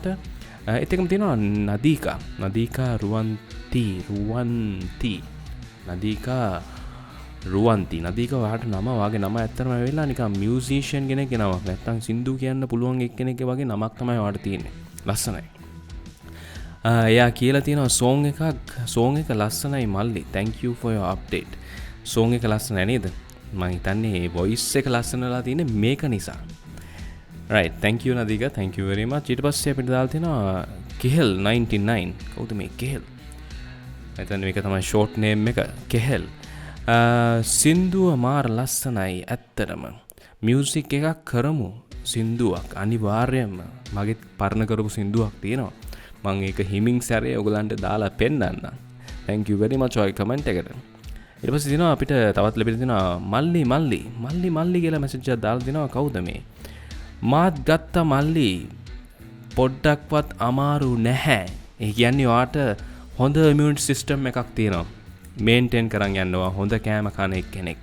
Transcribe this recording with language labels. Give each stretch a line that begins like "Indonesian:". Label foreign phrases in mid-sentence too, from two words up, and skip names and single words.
Sinhala: ඒත් එකම තියෙනවා නදීකා රුවන්ති නදීකා ඔයාට නම වාගේ නම ඇත්තටම වෙලා නිකන් මියුසිෂියන් කෙනෙක්ගේ නමක් නැත්තම් සින්දු කියන්න පුළුවන් එක්කෙනෙක්ගේ වගේ නමක් තමයි ඔයාට තියෙන්නේ. ලස්සනයි. එයා කියලා තියෙනවා සෝන් එක ලස්සනයි මල්ලි.
English: thank you for your update.
Sinhala: සෝන් එක ලස්සනයි නේද? මම හිතන්නේ voice එක ලස්සනලා තියෙන්නේ මේක නිසා.
English: right, thank you නදීකා, thank you very much.
Sinhala: ඊට පස්සේ අපිට දාලා තියෙනවා කෙහෙල් 99. කවුද මේ කෙහෙල්? එතන මේක තමයි
English: short name
Sinhala: එක කෙහෙල්. සින්දුව මාර ලස්සනයි ඇත්තටම. මියුසික් එකක් කරමු සින්දුවක් අනිවාර්යයෙන්ම. මගේ පරණ කරපු සින්දුවක් තියෙනවා. මම ඒක හිමින් සැරේ ඔයගලන්ට දාලා පෙන්නන්න.
English: thank you very much
Sinhala: ඔය කමෙන්ට් එකට. ඊට පස්සේ දිනවා අපිට තවත් ලැබිලා දිනවා මල්ලි කියලා මැසේජ් එකක් දාලා දිනවා. කවුද මේ? මාත් ගත්ත මල්ලි පොඩ්ඩක්වත් අමාරු නැහැ. ඒ කියන්නේ ඔයාට හොඳ
English: immune system
Sinhala: එකක් තියෙනවා. මේන්ටේන් කරන් යනවා හොඳ කෑම කන කෙනෙක්.